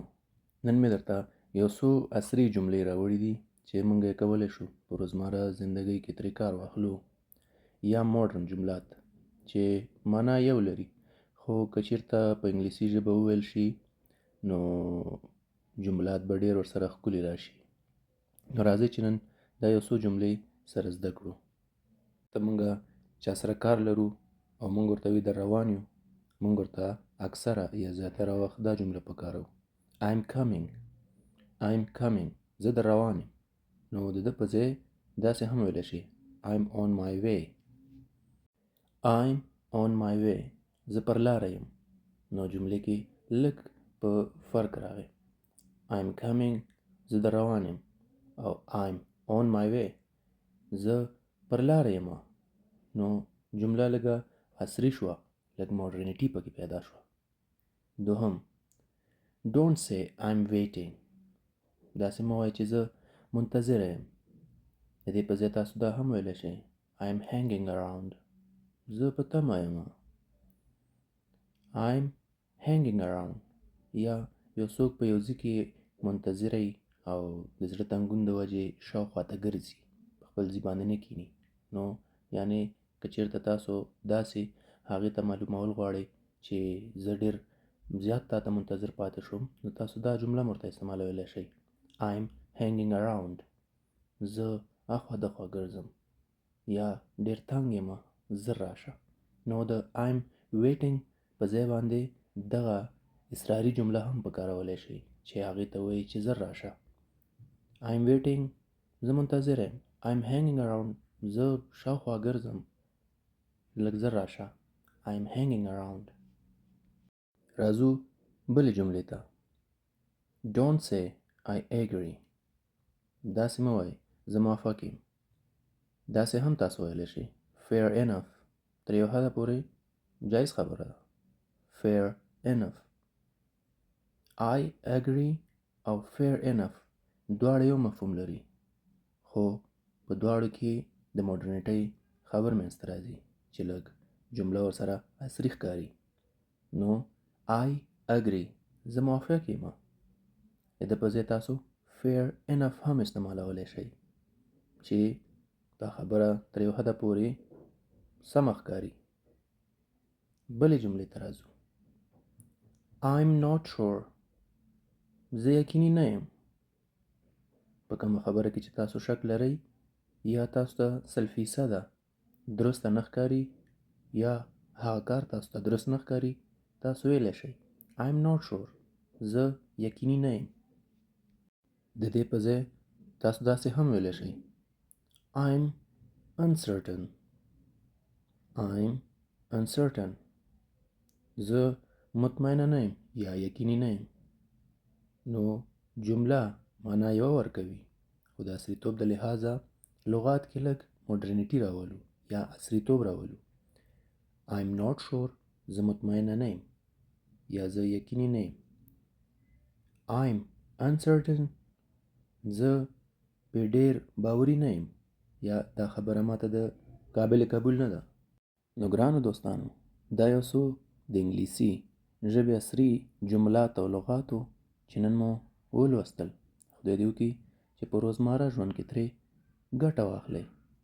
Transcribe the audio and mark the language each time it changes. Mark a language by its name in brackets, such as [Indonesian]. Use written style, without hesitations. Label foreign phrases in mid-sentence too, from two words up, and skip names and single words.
[Pashto] نن مې درته یو څو عصري جملې راوړي دي چې موږ یې کولی شو په روزمره زندګۍ کې ترې کار واخلو، یا ماډرن جملات چې معنا یو لري خو که چېرته په انګلیسي ژبه وویل شي نو جملات به ډېر ورسره ښکلي راشي. نو راځئ چې نن دا یو څو جملې سره زده کړو. ته موږ چا سره کار لرو او موږ ورته وي در روان یو، موږ ورته اکثره یا زیاتره وخت دا جمله پکاروو: [English] I'm coming. [Pashto] زه در روان یم. نو د ده په ځای داسې هم ویلی شي: [English] I'm on my way. [Pashto] زه پر لاره یم. نو جملې کې لږ په فرق راغی. [English] I'm coming، [Pashto] زه در روان یم، او [English] I'm on my way، [Pashto] زه پر لاره یم. نو جمله لږه عصري شوه، لږ ماډرنیټي پکې پیدا شوه. دوهم: [English] Don't say I'm waiting. [Pashto] داسې مه وایئ چې زه منتظره یم. د دې په ځای تاسو دا هم ویلی شئ: [English] I'm hanging around. [Pashto] زه په تمه یم. [English] I'm hanging around. [Pashto] یا یو څوک په یو ځای کې منتظره وي او د زړه تنګون د وجې شاوخوا ته ګرځي، په خپل ځای باندې نه کښېني. نو یعنې که چېرته تاسو داسې هغې ته معلومول غواړئ چې زه ډېر زیات تا ته منتظر پاتې شوم، نو تاسو دا جمله هم ورته استعمالولی شئ: [English] I'm hanging around. [Pashto] زه اخوا دخوا ګرځم، یا ډېر تنګ یم، زر راشه. نو د [English] I'm waiting [Pashto] په ځای باندې دغه اصراري جمله هم پکارولی شئ چې هغې ته وایي چې زر راشه. [English] I'm waiting، [Pashto] زه منتظر یم. [English] I'm hanging around، [Pashto] زه شاوخوا ګرځم، لږ زر راشه. [English] I'm hanging around. [Pashto] راځو بلې جملې ته. [English] Don't say I agree. [Pashto] داسې مه وایئ زه موافق یم. داسې هم تاسو ویلی شئ: [English] fair enough. [Pashto] تر یو حده پورې جایز خبره ده. [English] fair enough. I agree [Pashto] او [English] fair enough [Pashto] دواړه یو مفهوم لري، خو په دواړو کې د ماډرنیټۍ خبر منځته راځي چې لږ جمله ورسره عصري ښکاري. [English] نو I agree، [Pashto] زه موافق یم. د ده په ځای تاسو [English] fair enough [Pashto] هم استعمالولی شئ چې دا خبره تر یو حده پورې سمه ښکاري. بلې جملې ته راځو. [English] I'm not sure. [Pashto] زه یقیني نه یم. په کومه خبره کې چې تاسو شک لرئ یا تاسو ته 100% درسته نه ښکاري یا هغه کار تاسو ته درست نه ښکاري، تاسو ویلی شئ: [English] I'm not sure. [Pashto] زه یقیني نه یم. د دې په ځای تاسو داسې هم ویلی شئ: [English] I'm uncertain. [Pashto] زه مطمئنه نه یم یا یقیني نه یم. نو جمله معنا یوه ورکوي، خو د عصریتوب د لحاظه لغات کې لږ ماډرنیټي راولو یا عصریتوب راولو. [English] I'm not sure، [Pashto] زه مطمئنه نه یم یا زه یقیني نه یم. [English] I'm uncertain، [Pashto] زه پې ډېر باوري نه یم یا دا خبره ماته د قابل قبول نه ده. نو ګرانو دوستانو، دا یو څو د انګلیسي ژبې عصري جملات او لغاتو چې نن مو ولوستل. خدای دې وکړي چې په روزمره ژوند کې ترې ګټه واخلئ.